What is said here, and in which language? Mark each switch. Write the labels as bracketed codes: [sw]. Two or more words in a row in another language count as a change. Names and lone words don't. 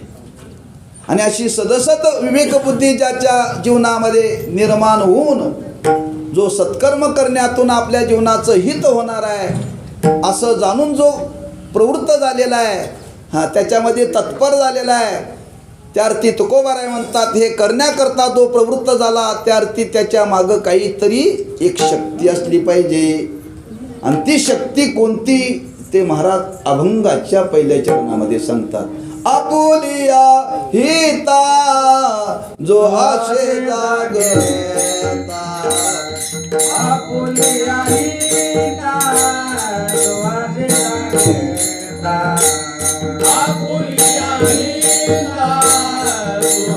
[mr] आणि अशी सदसद विवेकबुद्धी ज्याच्या जीवनामध्ये निर्माण होऊन जो सत्कर्म करण्यातून आपल्या जीवनाचं हित होणार आहे असं जाणून जो प्रवृत्त झालेला आहे, त्याच्यामध्ये तत्पर झालेला आहे, त्या अर्थी तुकोबाराय म्हणतात, हे करण्याकरता जो प्रवृत्त झाला त्या अर्थी त्याच्या मागं काहीतरी एक शक्ती असली पाहिजे. आणि ती शक्ती कोणती ते महाराज अभंगाच्या पहिल्या चरणामध्ये सांगतात. आपुलिया हिता जो आशे जागता, आपुलिया हिता जो आशे जागता, आपुलिया हिता जो